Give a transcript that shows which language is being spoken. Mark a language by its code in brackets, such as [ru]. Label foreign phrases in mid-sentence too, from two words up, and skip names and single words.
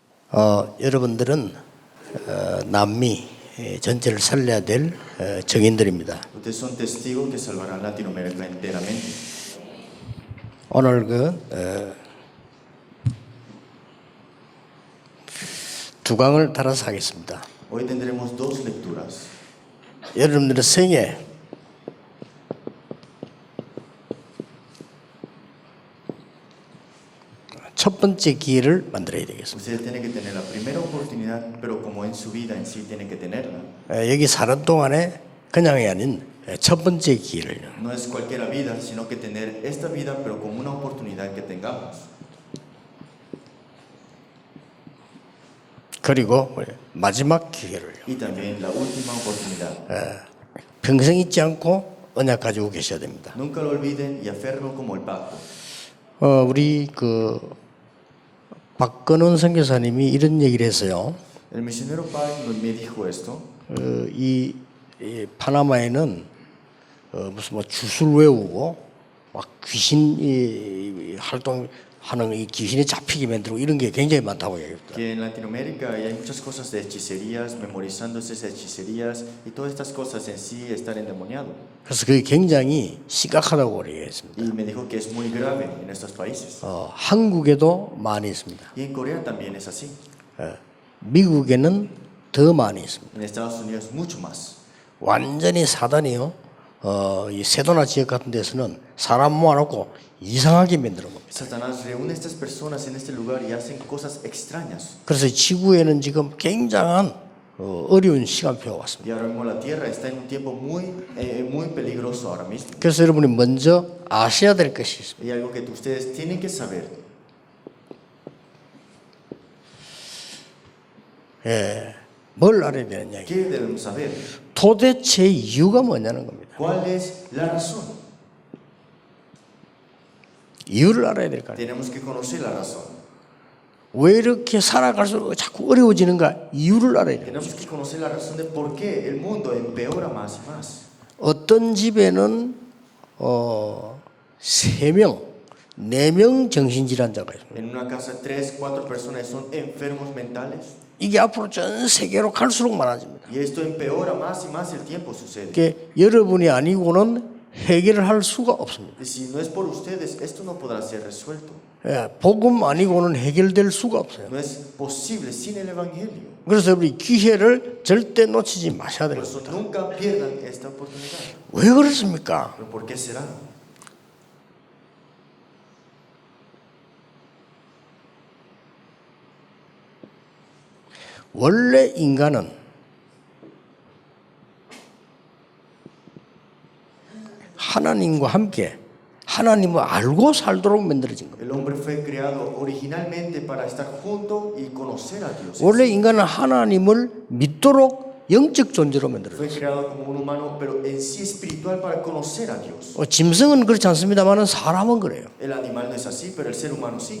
[ko] 여러분들은 남미 전체를 살려야 될 정인들입니다. [es] Ustedes son testigos que salvarán Latinoamérica enteramente. [ko] 오늘 두 강을 따라서 하겠습니다. [es] Hoy tendremos dos lecturas. [ko] 여러분들의 생애 첫 번째 기회를 만들어야 되겠습니다. [es] Ustedes tienen que tener la primera oportunidad, pero como en su vida en sí tienen que tenerla. [ko] 여기 사는 동안에 그냥이 아닌 첫 번째 기회를요. [es] No es cualquier vida, sino que tener esta vida, pero como una oportunidad que tengamos. [ko] 그리고 마지막 기회를요. [es] Y también la última oportunidad. [ko] 평생 잊지 않고 언약 가지고 계셔야 됩니다. [es] Nunca lo olviden y aférrenlo como el pacto. [ko] 우리 박건원 선교사님이 이런 얘기를 했어요. [es] El misionero Pai me dijo esto. [ko] 이 파나마에는 무슨 뭐 주술 외우고 막 귀신 활동하는 이 귀신이 잡히게 만들고 이런 게 굉장히 많다고 얘기했다. [es] Que en Latinoamérica hay muchas cosas de hechicerías, memorizándose esas hechicerías y todas estas cosas en sí estar endemoniado. [ko] 그래서 그게 굉장히 심각하다고 얘기했습니다. [es] Y me dijo que es muy grave en estos países. [ko] 한국에도 많이 있습니다. [es] Y en Corea también es así. [ko] 미국에는 더 많이 있습니다. [es] En Estados Unidos mucho más. [ko] 완전히 사단이요. 이 세도나 지역 같은 데서는 사람 모아놓고 이상하게 만드는 겁니다. [es] Satanás reúne a estas personas en este lugar y hacen cosas extrañas. [ko] 그래서 지구에는 지금 굉장한 어려운 시간표가 왔습니다. [es] Y ahora mismo la Tierra está en un tiempo muy peligroso ahora mismo. [ko] 그래서 여러분이 먼저 아셔야 될 것이 있습니다. [es] Y algo que ustedes tienen que saber. [ko] 뭘 알아야 되느냐. [es] ¿Qué debemos saber? [ko] 도대체 이유가 뭐냐는 겁니다. [es] ¿Cuál es la razón? [ko] 이유를 알아야 될 거 아니에요. [es] Tenemos que conocer la razón. [ko] 왜 이렇게 살아갈수록 자꾸 어려워지는가 이유를 알아야 돼요. [es] Tenemos que conocer la razón de por qué el mundo empeora más y más. [ko] 어떤 집에는 3명, 4명 정신질환자가 있습니다. [es] En una casa 3, 4 personas son enfermos mentales. [ko] 이게 앞으로 전 세계로 갈수록 많아집니다. [es] Y esto empeora más y más el tiempo sucede. [ko] 그게 여러분이 아니고는 해결을 할 수가 없습니다. [es] Y si no es por ustedes, esto no podrá ser resuelto. [ko] 복음 아니고는 해결될 수가 없어요. [es] No es posible sin el Evangelio. [ko] 그래서 우리 기회를 절대 놓치지 마셔야 [es] Por [ko] 됩니다. [es] eso nunca pierdan esta oportunidad. [ko] 왜 그렇습니까? [es] ¿Pero por qué será? [ko] 원래 인간은 하나님과 함께 하나님을 알고 살도록 만들어진 겁니다. [es] El hombre fue creado originalmente para estar junto y conocer a Dios. [ko] 원래 인간은 하나님을 믿도록 영적 존재로 만들어졌어요. [es] Fue creado como un humano, pero en sí espiritual para conocer a Dios. [ko] 짐승은 그렇지 않습니다만 사람은 그래요. [es] El animal no es así, pero el ser humano sí.